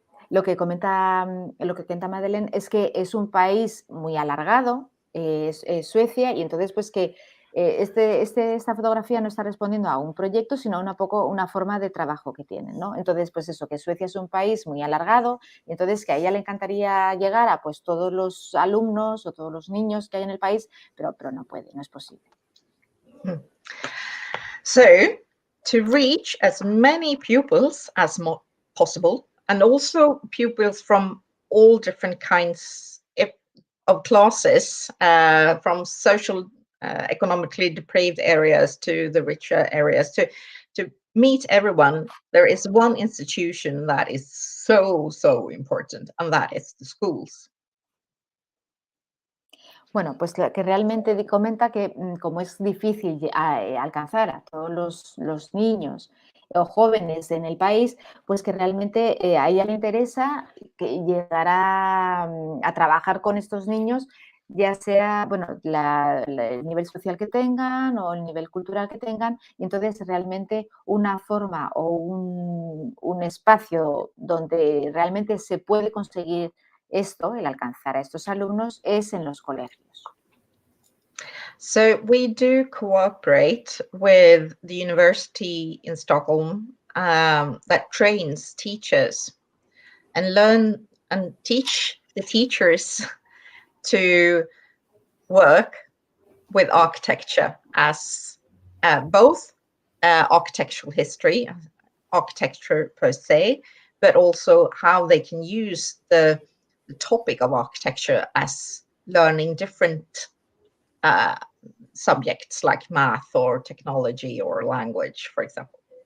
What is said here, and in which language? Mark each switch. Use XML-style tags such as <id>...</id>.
<es>lo que comenta Madeléne es que es un país muy alargado, es Suecia, y entonces pues que esta fotografía no está respondiendo a un proyecto, sino a una forma de trabajo que tienen, ¿no? Entonces, pues eso, que Suecia es un país muy alargado, y entonces que a ella le encantaría llegar a pues todos los alumnos o todos los niños que hay en el país, pero no puede, no es posible.</es> <en>So, to reach as many pupils as possible, and also pupils from all different kinds of classes, from social, economically depraved areas to the richer areas, to meet everyone, there is one institution that is so important, and that is the schools.</en> <es>Bueno, pues que realmente comenta que como es difícil alcanzar a todos los niños o jóvenes en el país, pues que realmente a ella le interesa que llegar a trabajar con estos niños, ya sea bueno, el nivel social que tengan o el nivel cultural que tengan, y entonces realmente una forma o un espacio donde realmente se puede conseguir esto, el alcanzar a estos alumnos, es en los colegios.</es> <en>So we do cooperate with the university in Stockholm that trains teachers and learn and teach the teachers to work with architecture as both architectural history, architecture per se, but also how they can use the topic of architecture as learning different subjects like math or technology or language, for example.</en>